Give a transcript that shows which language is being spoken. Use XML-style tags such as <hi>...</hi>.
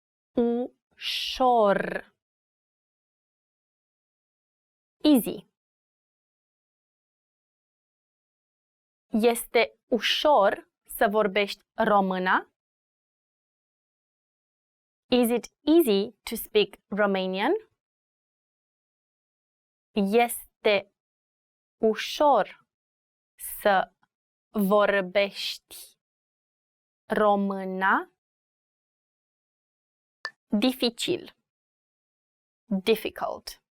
<ro>Ușor.</ro> <en>Easy.</en> <ro>Este ușor să vorbești româna?</ro> <en>Is it easy to speak Romanian?</en> <ro>Este ușor să vorbești româna? Dificil.</ro> <en>Difficult.</en>